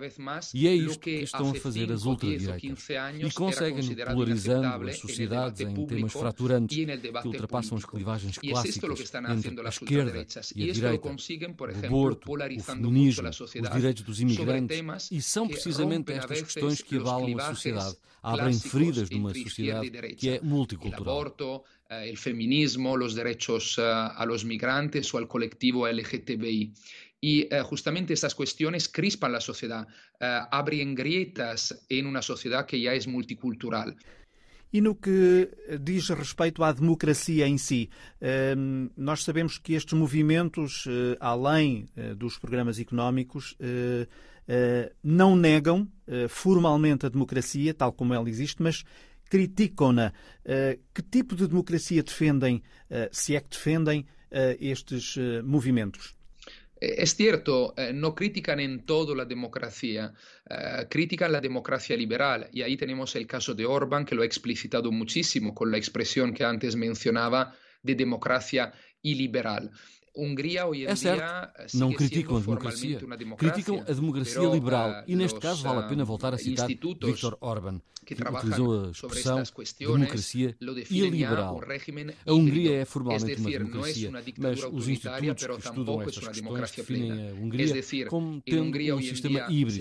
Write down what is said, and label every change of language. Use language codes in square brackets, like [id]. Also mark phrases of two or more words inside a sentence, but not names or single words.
[pt] E é isto que estão a fazer as ultradireitas. E conseguem, polarizando as sociedades em temas fraturantes que ultrapassam as clivagens clássicas entre a esquerda e a direita, o aborto, o feminismo, os direitos dos imigrantes, e são precisamente estas questões que abalam a sociedade, abrem feridas numa sociedade que é multicultural. [es] El feminismo, los derechos a los migrantes o al colectivo LGTBI. Y justamente estas cuestiones crispan la sociedad, abren grietas en una sociedad que ya es multicultural. [pt] E no que diz respeito à democracia em si, nós sabemos que estes movimentos, além dos programas económicos, não negam formalmente a democracia, tal como ela existe, mas criticam-na. Que tipo de democracia defendem, se é que defendem, estes movimentos? [es] Es cierto, no critican en todo la democracia, critican la democracia liberal y ahí tenemos el caso de Orbán, que lo ha explicitado muchísimo con la expresión que antes mencionaba de democracia iliberal. [pt] É certo, não criticam a democracia, criticam a democracia liberal e, neste caso, vale a pena voltar a citar Viktor Orbán, que utilizou a expressão democracia iliberal. A Hungria é formalmente uma democracia, mas os institutos que estudam estas questões definem a Hungria como tendo um sistema híbrido.